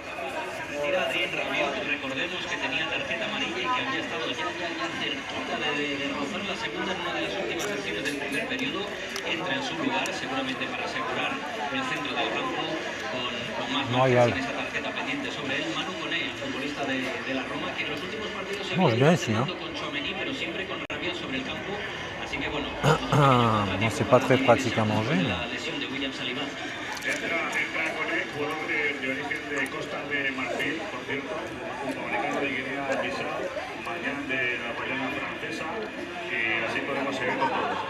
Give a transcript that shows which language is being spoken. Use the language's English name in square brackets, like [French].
[Spanish] Retira a Adrien Rabiot, recordemos que tenía tarjeta amarilla y que había estado ya cerquita de rozar la segunda en una de las últimas acciones del primer periodo. Entra en su lugar, seguramente para asegurar el centro del campo con más marcas sin esa tarjeta pendiente sobre él. Manu Koné, el futbolista de la Roma, que en los últimos partidos se había ido con Tchouaméni, pero siempre con Rabiot sobre el campo. Así que bueno, [French] Bon, c'est pas très pratique à manger. Mais... [Spanish] la lesión de William Saliba. Entra Koné, jugador de origen de Costa de Marfil, por cierto, un dominicano de Guinea-Bissau, mañana de la Guayana francesa, y así podemos seguir con todo.